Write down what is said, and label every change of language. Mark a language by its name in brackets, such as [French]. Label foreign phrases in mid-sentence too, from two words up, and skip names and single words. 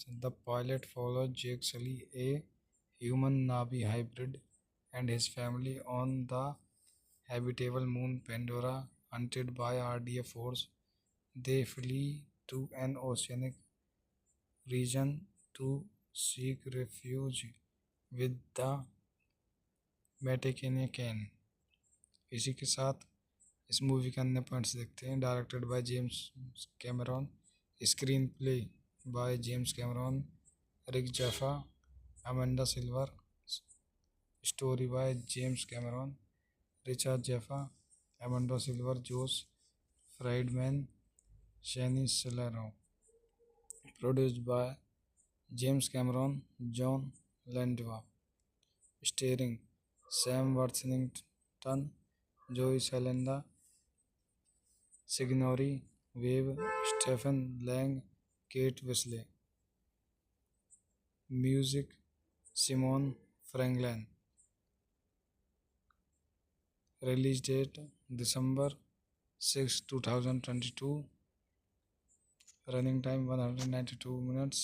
[English] The pilot followed Jake Sully, a human Navi hybrid, and his family on the habitable moon Pandora. Hunted by RDF force, they flee to an oceanic region to seek refuge with the Metakenyan। [Hindi] इसी के साथ इस मूवी के अन्य पॉइंट्स देखते हैं। [English] Directed by James Cameron, Screenplay by James Cameron, Rick Jaffa, Amanda Silver, Story by James Cameron, Richard Jaffa, Amanda Silver, Josh Friedman, Shaini Salero. Produced by James Cameron, John Landwa. Starring Sam Worthington, Joey Salenda, Signori Wave, Stephen Lang, Kate Wisley. Music Simon Franklin. Release date December 6, 2022. Running time 192 minutes.